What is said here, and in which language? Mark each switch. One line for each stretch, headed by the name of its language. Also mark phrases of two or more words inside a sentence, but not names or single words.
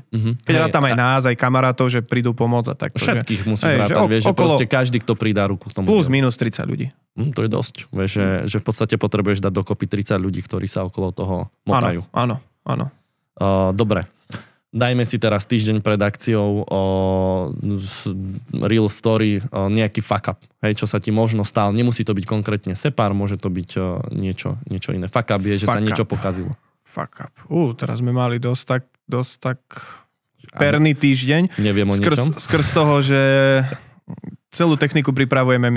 Slovak: Keď rátam aj nás, aj kamarátov, že prídu pomôcť a takto. Všetkých musíš rátať, vieš, že proste každý, kto pridá ruku k tomu. Plus, minus 30 ľudí. To je dosť. Vieš, že v podstate potrebuješ dať dokopy 30 ľudí, ktorí sa okolo toho motajú. Áno. Dobre. Dajme si teraz týždeň pred akciou
English: real story,
Slovak: nejaký
English: fuck up.
Slovak: Hej, čo sa ti možno stalo. Nemusí to byť konkrétne Separ, môže to byť niečo iné.
English: Fuck up
Slovak: je, že sa niečo pokazilo.
English: Fuck up.
Slovak: Teraz sme mali dosť tak perný týždeň. Neviem o ničom. Skrz toho, že celú techniku pripravujeme my.